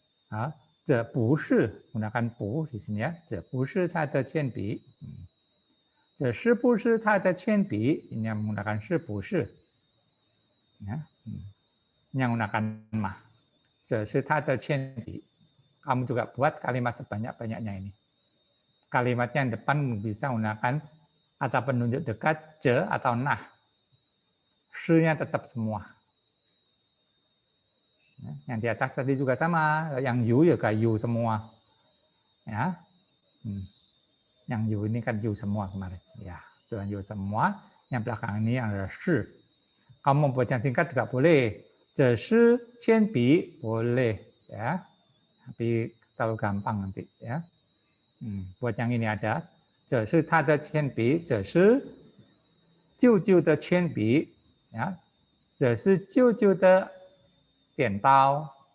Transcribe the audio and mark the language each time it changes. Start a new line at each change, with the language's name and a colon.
Chinese: Ya, 这不是
Indonesian: menggunakan
Chinese: 不
Indonesian: di sini ya,
Chinese: 这不是他的铅笔，这是不是他的铅笔
Indonesian: ini yang menggunakan
Chinese: 是不是
Indonesian: ya, ini yang menggunakan ma,
Chinese: 这是他的铅笔.
Indonesian: Kamu juga buat kalimat sebanyak-banyaknya ini. Kalimatnya yang depan bisa menggunakan kata penunjuk dekat je atau nah, shi-nya tetap semua. Yang di atas tadi juga sama, yang yu ya kayak yu semua. Ya. Yang yu ini kan yu semua kemarin. Ya, itu yu semua. Yang belakang ini yang ada shi. Kamu buat yang singkat juga boleh.
Chinese: 这是铅笔
Indonesian: boleh ya. Tapi terlalu gampang nanti ya. Buat yang ini ada,
Chinese: 这是他的铅笔，这是舅舅的铅笔，ya， 这是舅舅的剪刀。